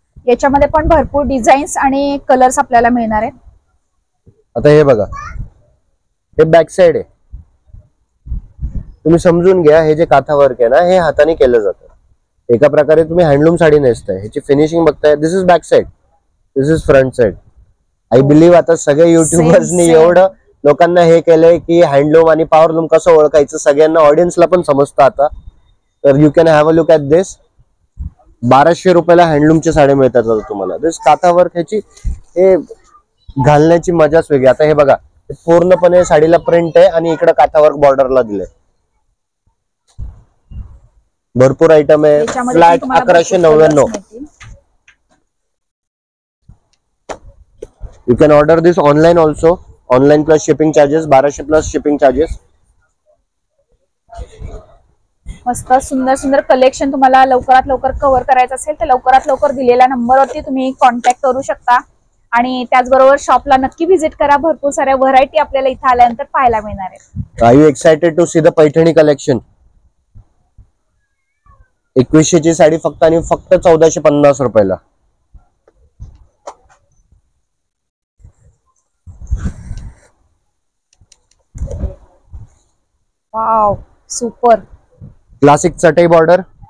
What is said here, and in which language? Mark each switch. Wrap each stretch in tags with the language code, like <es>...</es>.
<mr>याच्यामध्ये पण भरपूर डिझाईन्स आणि कलर्स आपल्याला मिळणार आहेत. आता हे बघा, हे बॅक साइड आहे. तुम्ही समजून घ्या, हे जे काथा वर्क आहे ना हे हाताने केलं जातं. एका प्रकारे तुम्ही हँडलूम साडी नेसताय, ह्याची फिनिशिंग बघताय.</mr> <en>This is back side, this is front side. I believe</en> <mr>आता सगळे युट्यूबर्सनी एवढं लोकांना हे केलंय की हँडलूम आणि पॉवरलूम कसं ओळखायचं सगळ्यांना, ऑडियन्सला पण समजतं आता. तर</mr> <en>You can have a look at this.</en> <mr>1200 रुपयाला हँडलूमच्या साड्या मिळतात तुम्हाला. दिस काथा वर्क, ह्याची हे घालण्याची मजाच वेगळी. आता हे बघा, पूर्णपणे साडीला प्रिंट आहे आणि इकडे काथा वर्क बॉर्डरला दिलंय. भरपूर आयटम आहे. Flat 1199.</mr> <en>You can order this online also. Online plus shipping charges, 1200 plus shipping charges.</en> <mr>मस्त सुंदर सुंदर कलेक्शन तुम्हाला लवकरात लवकर कव्हर करायचं असेल तर लवकरात लवकर दिलेल्या नंबरवरती तुम्ही कॉन्टॅक्ट करू शकता. आणि त्याचबरोबर शॉपला नक्की व्हिजिट करा. भरपूर साऱ्या व्हरायटी आपल्याला इथे आल्यानंतर पाहायला मिळणार आहेत.</mr> <en>Are you excited to see the Paithani collection?</en> <mr>2100 ची साडी फक्त आणि फक्त 1450 रुपयाला.</mr> <en>Wow, super. Classic chatai border.</en>